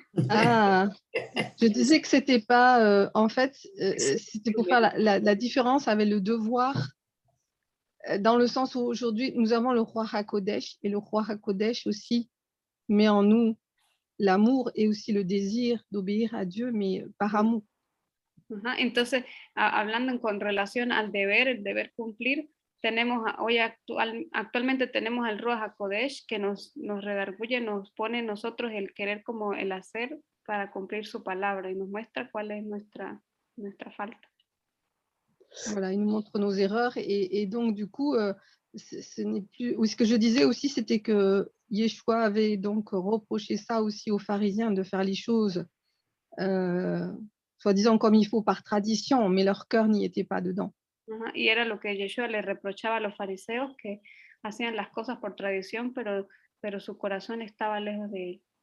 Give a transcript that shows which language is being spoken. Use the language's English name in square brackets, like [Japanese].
[French] Ah, je disais que c'était pas, en fait, c'était pour faire la différence avec le devoir, dans le sens où aujourd'hui, nous avons le roi Hakodesh, et le roi Hakodesh aussi met en nous l'amour et aussi le désir d'obéir à Dieu, mais par amour. [Spanish] Entonces, hablando con relación al deber, el deber cumplir, tenemos hoy actualmente tenemos al Ruach HaKodesh que nos redarguye, nos pone en nosotros el querer como el hacer para cumplir su palabra y nos muestra cuál es nuestra falta. [French] Voilà, il nous montre nos erreurs et donc du coup, ce n'est plus. Oui, ce que je disais aussi, c'était que Yeshua avait donc reproché ça aussi aux pharisiens de faire les choses soi-disant comme il faut par tradition, mais leur cœur n'y était pas dedans. [Spanish] Y era lo que Yeshua le reprochaba a los fariseos, que hacían las cosas por tradición, pero su corazón estaba lejos de él.